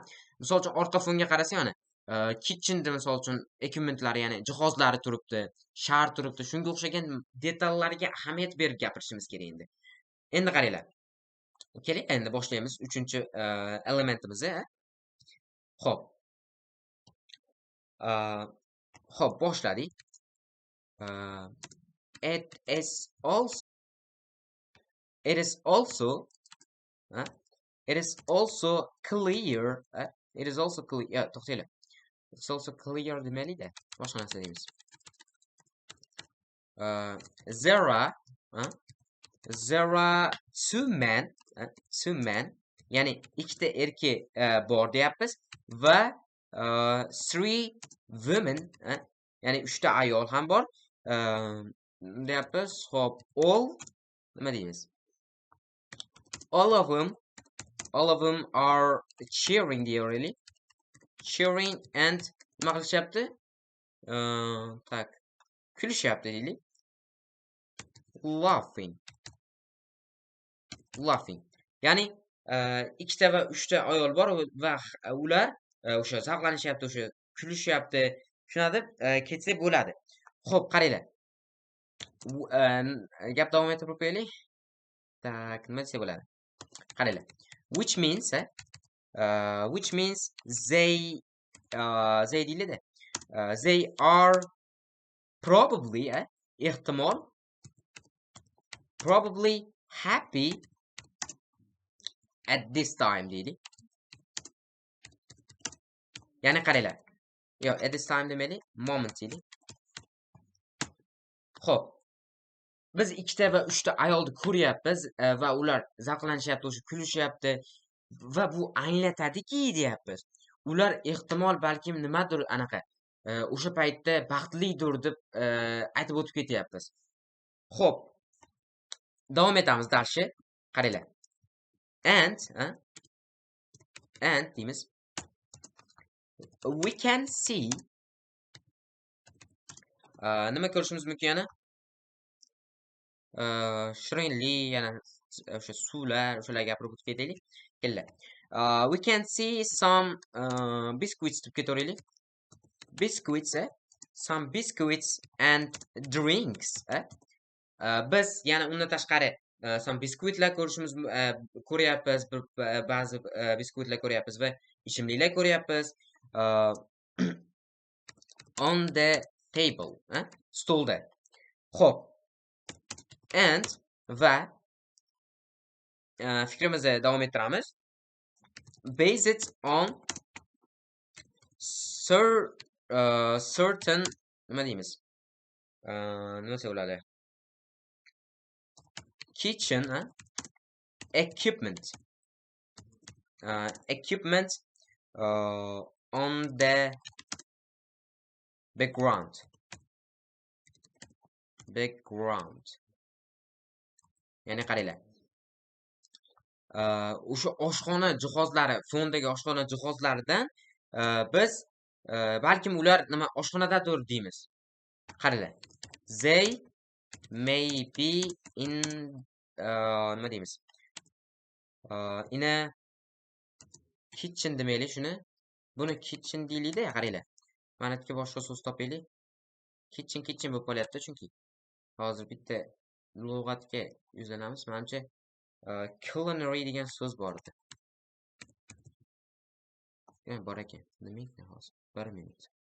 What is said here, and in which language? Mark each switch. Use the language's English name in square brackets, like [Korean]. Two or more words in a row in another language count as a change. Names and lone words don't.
[Uzbek] Misol uchun orqa fonga qarasang, mana kitchenda misol uchun equipmentlari, ya'ni jihozlari turibdi, shar turibdi. Shunga o'xshagan detallarga ahamiyat berib gapirishimiz kerak endi. Endi qaranglar. Keling, endi boshlaymiz 3-elementimizni. Xo'p. Xo'p, boshladik. [English] It is also it is also it is also clear it is also clear to'xtanglar. It's also clear [Uzbek] demaylik-da. Boshqa narsa deymiz. [English] There are two men, [Uzbek] ya'ni ikkita erkak bor deyapmiz va [English] three women, [Uzbek] ya'ni 3 ta ayol ham bor deyapmiz. Xo'p, all nima deymiz? [English] All of them are cheering deyveraylik. Cheering and [Uzbek] nima qilishyapti? Tak, kulishyapti deylik. [English] Laughing. [Uzbek] Ya'ni ikkita va 3 ta ayol bor va ular o'sha zavqlanishyapti, o'sha kulishyapti. Shuna deb ketsa bo'ladi. Xo'p, qaranglar. Gap davom ettirib qo'yaylik. Tak, nima desa bo'ladi? Qaranglar. [English] Which means they deyiladi. They are probably ehtimol probably happy at this time deydi. [Uzbek] Ya'ni qaranglar. Yo, [English] at this time [Uzbek] demaylik, moment deydi. Xo'p. Biz ikkita va 3 ta ayolni ko'ryapmiz va ular zavqlanishyapti, o'sha kulishyapti va bu anglatadiki deyapmiz. Ular ehtimol balkim nimadir anaqa o'sha paytda baxtlidir deb aytib o'tib ketyapmiz. Xo'p. Davom etamiz darsga. Qaranglar. And deymiz. [English] We can see [Uzbek] nima ko'rishimiz mumkin yana? Shirinlik, yana o'sha suvlar, o'shalar gapirib o'tib ketaylik. Kellar. [English] We can see some biscuits [Uzbek] deb ketaveraylik. [English] Biscuits, some biscuits and drinks. [Uzbek] Biz yana undan tashqari some biskuitlar ko'ryapmiz, ba'zi biskuitlar ko'ryapmiz va ichimliklar ko'ryapmiz. [English] On the table, [Uzbek] stolda. Xo'p. And va fikrimizni davom ettiramiz. [English] Based on certain [Uzbek] nima deymiz? Nima desa bo'ladi? [English] Kitchen equipment on the background. [Uzbek] Ya'ni qaranglar. O'sha oshxona jihozlari, fondagi oshxona jihozlaridan biz balkim ular nima oshxonadadir deymiz. Qaranglar. [English] They may be in [Uzbek] nima deymiz? [English] In a kitchen [Uzbek] demaylik shuni. Buni kitchen deyiladi, qaranglar. Mana yerga boshqa so'z topaylik. Kitchen bo'lib qolyapti chunki. Hozir bitta lug'atga yuzlanamiz. Menimcha culinary degan so'z bor edi. Bor ekan. Nima ekan hozir? 1 minut.